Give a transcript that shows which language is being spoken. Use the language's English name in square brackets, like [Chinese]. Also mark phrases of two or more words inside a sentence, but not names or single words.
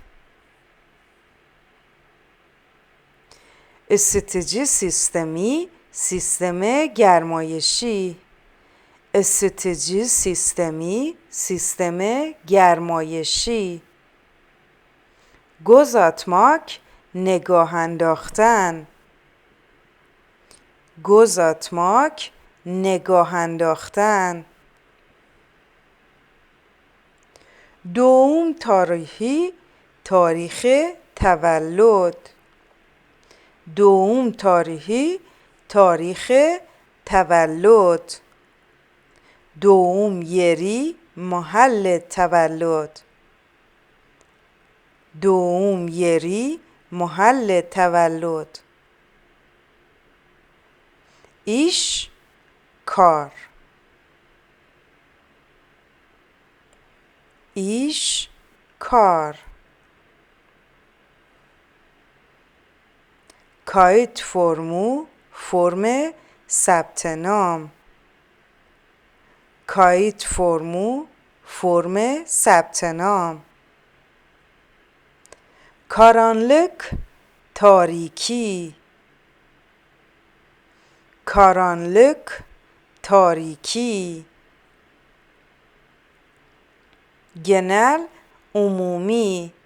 [Turkish] Isıtıcı sistemi, [Persian] سیستم گرمایشی. [Turkish] Isıtıcı sistemi, [Persian] سیستم گرمایشی. [Turkish] Göz atmak, [Persian] نگاه انداختن. [Turkish] göz atmak, [Persian] نگاه انداختن. [Turkish] doğum tarihi, [Persian] تاریخ تولد. [Turkish] doğum tarihi, [Persian] تاریخ تولد. [Turkish] doğum yeri, [Persian] محل تولد. [Turkish] doğum yeri, [Persian] محل تولد. [Turkish] iş, kar. iş, kar. kayıt formu, [Persian] فرم ثبت نام. [Turkish] kayıt formu, [Persian] فرم ثبت نام. [Turkish] karanlık, تاریکی. karanlık, تاریکی. genel, umumi.